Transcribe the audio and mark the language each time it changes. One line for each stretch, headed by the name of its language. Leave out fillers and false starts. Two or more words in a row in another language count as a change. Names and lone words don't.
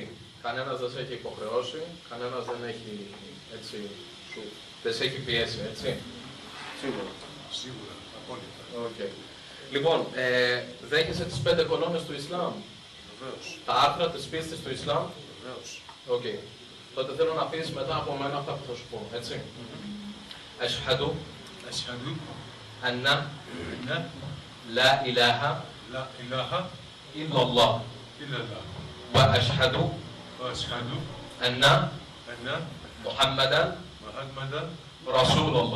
Greek: Κανένας δεν σε έχει υποχρεώσει, κανένας δεν έχει, έτσι, δεν σε έχει πιέσει, έτσι. Σίγουρα. Σίγουρα, απόλυτα. Okay. Λοιπόν, δέχεσαι τις 5 κολόνες του Ισλάμ. Βεβαίως. Τα άρθρα της πίστης του Ισλάμ. Βεβαίως. Οκ. Τότε θέλω να πεις μετά από μένα αυτά που θα σου πω, έτσι.
Arabic: أشهد أشهد أن أن. لا إله لا إله إلا الله إلا الله. وأشهد وأشهد أن أن. محمدا محمدا رسول الله.